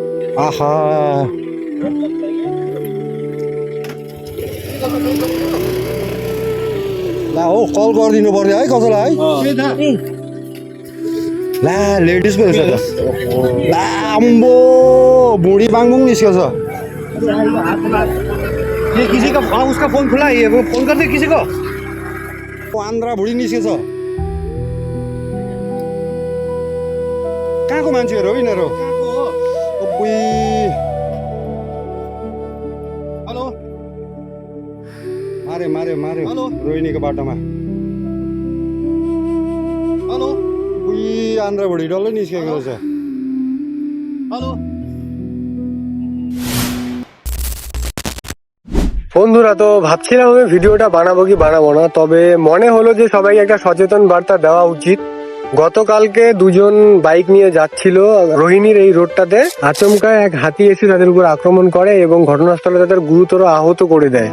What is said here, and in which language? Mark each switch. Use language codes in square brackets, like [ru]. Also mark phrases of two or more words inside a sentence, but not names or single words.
[ne] আহা ला हो कल गरिदिनु पर्यो है कसैलाई है ला लेडिज पो रहेछ त ला अम्बो बुढी बाङबुङ निस्केछ [hi] ये किसी का उसका फोन खुला है, वो फोन करते किसी को। [ne] आन्द्रा बुढी निस्केछ कहाँको मान्छेहरू हो यिनीहरू अब्बुई हेलो मारे मारे मारे हेलो। रोहिणीको बाटोमा हेलो उही आन्द्रा बुढी डल्लै निस्केको रहेछ हेलो। [bn] বন্ধুরা, তো ভাবছিলাম আমি ভিডিওটা বানাবো কি বানাবো না, তবে মনে হলো যে সবাইকে একটা সচেতন বার্তা দেওয়া উচিত। গতকালকে দুজন বাইক নিয়ে যাচ্ছিল রোহিণীর এই রোডটাতে, আচমকা এক হাতি এসে তাদের উপর আক্রমণ করে এবং ঘটনাস্থলে তাদের গুরুতর আহত করে দেয়।